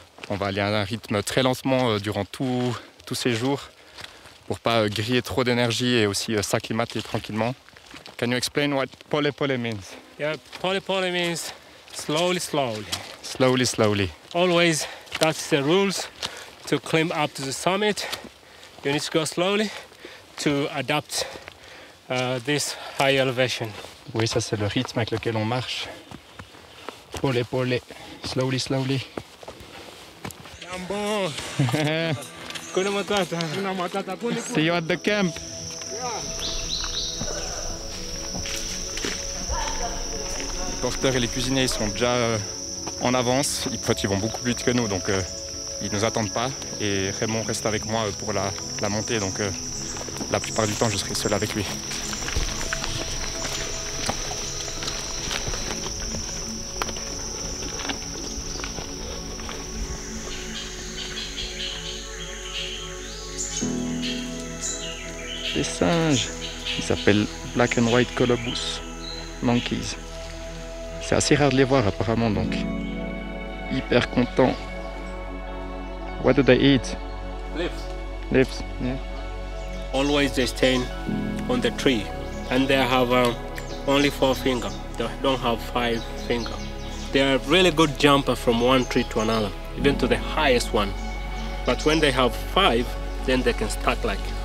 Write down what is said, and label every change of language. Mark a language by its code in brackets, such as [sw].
[fr] On va aller à un rythme très lentement durant tous ces jours pour pas griller trop d'énergie et aussi s'acclimater tranquillement. [en] Can you explain what pole pole means? Yeah, pole pole means slowly, slowly. Slowly, slowly. Always, that's the rules. To climb up to the summit, you need to go slowly to adapt this high elevation. [fr] Oui, ça c'est le rythme avec lequel on marche. [en] Pole pole, slowly, slowly. [sw] Jambo. Kuna matata. [en] See you at the camp. [fr] Les porteurs et les cuisiniers ils sont déjà en avance. Ils vont beaucoup plus vite que nous, donc ils nous attendent pas. Et Raymond reste avec moi pour la montée, donc la plupart du temps je serai seul avec lui. Des singes, ils s'appellent Black and White Colobus Monkeys. C'est assez rare de les voir apparemment, donc hyper content. [en] What do they eat? Leaves. Leaves, yeah. Always they stay on the tree, and they have only 4 fingers. They don't have 5 fingers. They are really good jumper from one tree to another, even to the highest one. But when they have 5, then they can stack like.